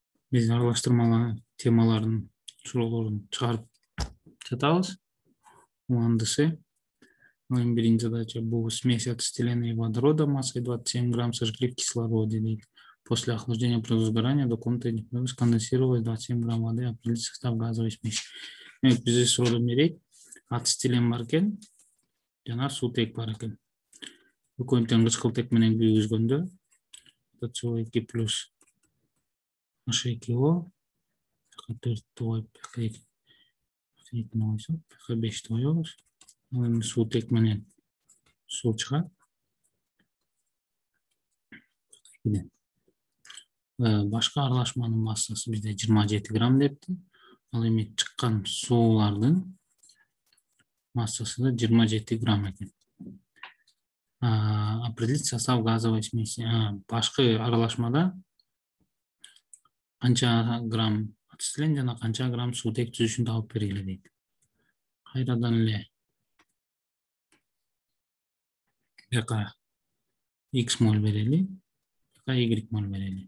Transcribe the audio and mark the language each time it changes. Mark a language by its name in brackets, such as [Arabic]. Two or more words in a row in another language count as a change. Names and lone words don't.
[Kyrgyz] Биз аралаштырмалар темаларын, суроолорун чыгарып жатабыз. Мындысы, биринчи [Russian] задача бул смесь ацетилена и водорода массой 27 грамм сожгли в кислороде дейт. После охлаждения при возгорании до комнаты сконденсировалось 27 грамм воды, определить состав газовой смеси. [Kyrgyz] Бизде суроо берет, ацетилен бар экен, жана суутек бар экен. Экөөнү тең кычкылтек менен күйгүзгөндө СО2 плюс H2O 4 коюп, 2 койсок, 5 коебуз. Эми суутек менен суу чыгат. Башка аралашманын массасы бизде 27 грамм депти. Ал эми чыккан суулардын массасы да 27 грамм экен. [Russian] Определить состав газовой смеси. [Kyrgyz] Башкы аралашмада канча грамм ацетилен жана канча грамм суутек түзүшүн табып бергиле дейт. Кайрадан эле бияка x моль берели, бияка y моль берели.